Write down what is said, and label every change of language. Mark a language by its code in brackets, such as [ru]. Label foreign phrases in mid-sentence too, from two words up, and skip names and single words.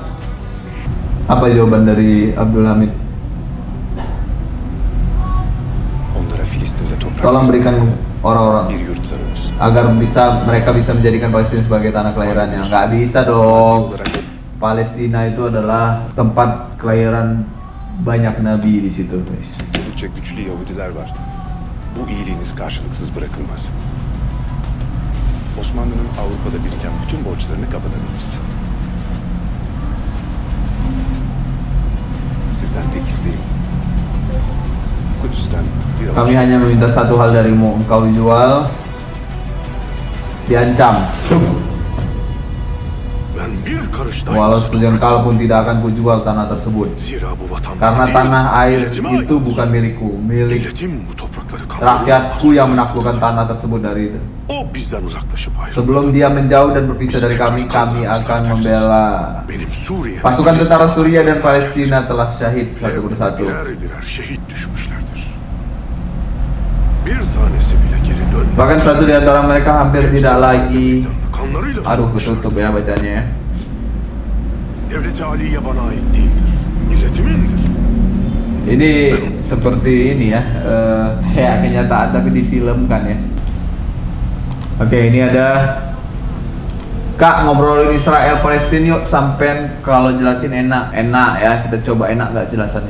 [id] Apa jawaban dari Abdul Hamid? Tolong berikan orang-orang agar mereka bisa menjadikan Palestina sebagai tanah kelahirannya. Nggak bisa dong. Palestina itu adalah tempat kelahiran banyak nabi di situ, guys. [tr] Oldukça güçlü Yahudiler var. Bu iyiliğiniz karşılıksız bırakılmaz. Osmanlı'nın Avrupa'da biriken bütün borçlarını kapatabiliriz. Sizden tek isteğim Kudüs'ten bir [id] Kami hanya meminta satu hal darimu, engkau jual, diancam. [tr] Ben bir karış [id] Walau sejengkal pun tidak akan kujual tanah tersebut. [tr] Zira bu vatan [id] Karena [tr] benim [id] tanah air [tr] milletime [id] itu [tr] ait. [id] bukan milikku, milik [tr] Milletim bu toprakları [id] rakyatku yang menaklukkan tanah tersebut dari itu. [tr] O bizden uzaklaşıp ayrıldı. [id] Sebelum dia menjauh dan berpisah dari kami akan membela. [tr] Benim Suriye [id] Pasukan tentara Suriah dan Palestina telah syahid satu persatu. [tr] birer birer şehit düşmüşlerdir. Bir tanesi bile geri dönmedi. [id] Bahkan satu di antara mereka hampir tidak lagi. [tr] Kanlarıyla [id] Aduh, [tr] savaştı. [id] ketutup ya bacanya ya. [tr] Devleti Aliye bana ait değildir. Milletimindir. [id] Ini seperti ini ya, ya kenyataan tapi difilmkan ya. Oke, ini ada Kak, ngobrolin Israel Palestina yuk, sampean kalau jelasin enak ya, kita coba enak gak jelasannya?